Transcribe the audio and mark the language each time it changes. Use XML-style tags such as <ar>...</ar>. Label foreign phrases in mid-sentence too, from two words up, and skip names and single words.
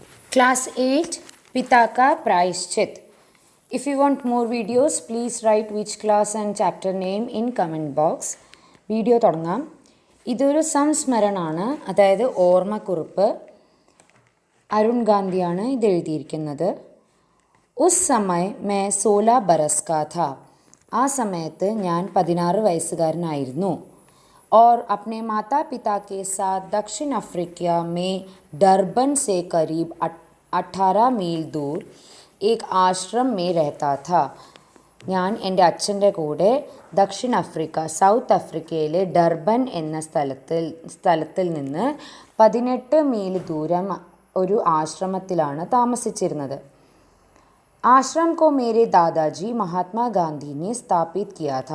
<hi>Class 8 पिता का प्रायश्चित.</hi> <en>If you want more videos, please write which class and chapter name in comment box.</en> <ml>വീഡിയോ തുടങ്ങാം. ഇതൊരു സംസ്മരണമാണ്, അതായത് ഓർമ്മക്കുറിപ്പ്. അരുൺ ഗാന്ധിയാണ് ഇത് എഴുതിയിരിക്കുന്നത്.</ml> <hi>उस समय में 16 बरस का था.</hi> <ml>ആ സമയത്ത് ഞാൻ 16 വയസ്സുകാരനായിരുന്നു.</ml> <hi>और अपने माता पिता के साथ दक्षिण अफ्रीका में डरबन से करीब 18 मील दूर एक आश्रम में रहता था.</hi> <ml>ഞാൻ എൻ്റെ അച്ഛൻ്റെ കൂടെ ദക്ഷിണാഫ്രിക്ക സൗത്ത് അഫ്രിക്കയിലെ ഡർബൻ എന്ന സ്ഥലത്തിൽ നിന്ന് 18 മീൽ ദൂരം ഒരു ആശ്രമത്തിലാണ് താമസിച്ചിരുന്നത്.</ml> <hi>आश्रम को मेरे दादाजी महात्मागांधी ने स्थापित किया था.</hi>